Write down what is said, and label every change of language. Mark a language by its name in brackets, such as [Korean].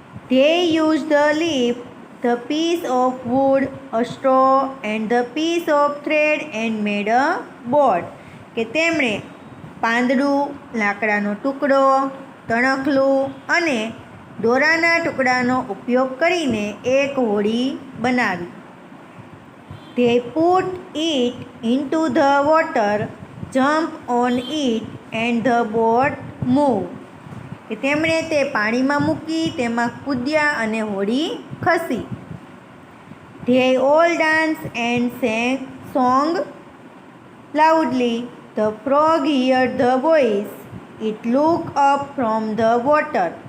[English] They use the leaf, the piece of wood, a straw and the piece of thread and made a boat. [Gujarati] કે તેમણે પાંદડું, લાકડાનો ટુકડો, તણખલું અને દોરાના ટુકડાનો ઉપયોગ કરીને એક હોડી બનાવી. [English] They put it into the water, jump on it and the boat moved. [Gujarati] કે તેમણે તે પાણીમાં મૂકી, તેમાં કૂદ્યા અને હોડી ખસી. [English] They all danced and sang loudly. The frog heard the voice. It looked up from the water.